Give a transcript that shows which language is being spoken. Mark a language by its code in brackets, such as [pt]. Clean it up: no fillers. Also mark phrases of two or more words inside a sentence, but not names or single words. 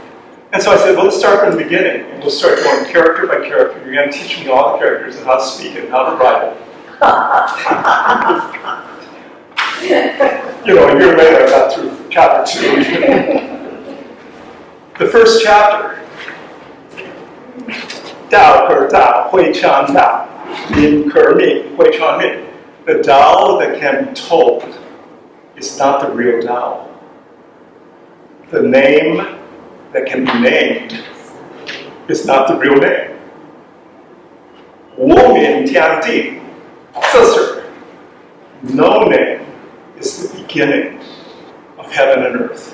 [en] And so I said, well, let's start from the beginning. And we'll start going character by character. You're going to teach me all the characters and how to speak it and how to write it. A year later, I got through chapter 2. The first chapter, [zh] 道可道，非常道，名可名，非常名. [en] The Dao that can be told is not the real Dao. The name that can be named is not the real name. [zh] 无名天地, [en] no name is the beginning of heaven and earth.